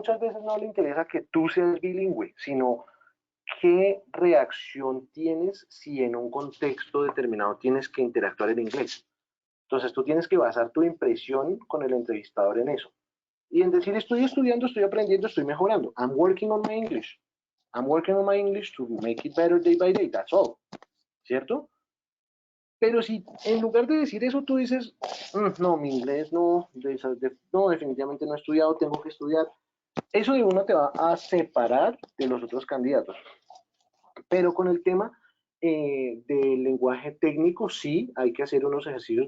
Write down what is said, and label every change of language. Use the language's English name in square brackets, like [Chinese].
[Spanish] Muchas veces no le interesa que tú seas bilingüe, sino qué reacción tienes si en un contexto determinado tienes que interactuar en inglés. Entonces tú tienes que basar tu impresión con el entrevistador en eso. Y en decir, estoy estudiando, estoy aprendiendo, estoy mejorando. [English] I'm working on my English. I'm working on my English to make it better day by day. That's all. [Spanish] ¿Cierto? Pero si en lugar de decir eso tú dices, no, mi inglés no, no, definitivamente no he estudiado, tengo que estudiar, eso de una te va a separar de los otros candidatos. Pero con el tema del lenguaje técnico, sí, hay que hacer unos ejercicios.